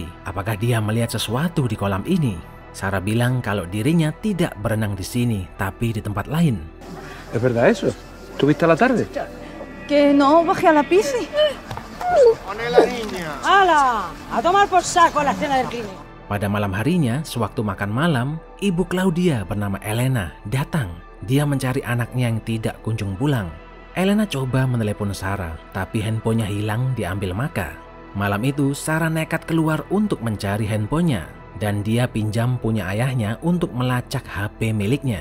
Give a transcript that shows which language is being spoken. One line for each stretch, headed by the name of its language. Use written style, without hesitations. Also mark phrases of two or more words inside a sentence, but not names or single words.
Indonesian: Apakah dia melihat sesuatu di kolam ini? Sarah bilang kalau dirinya tidak berenang di sini, tapi di tempat lain.
Spanish: ¿Es verdad eso? ¿Tuviste a la tarde? Que no, bajé a la piscina. ¡Hala! A tomar por saco la escena del crimen.
Indonesian: Pada malam harinya, sewaktu makan malam, ibu Claudia bernama Elena datang. Dia mencari anaknya yang tidak kunjung pulang. Elena coba menelepon Sarah, tapi handphonenya hilang diambil Maka. Malam itu, Sarah nekat keluar untuk mencari handphonenya, dan dia pinjam punya ayahnya untuk melacak HP miliknya.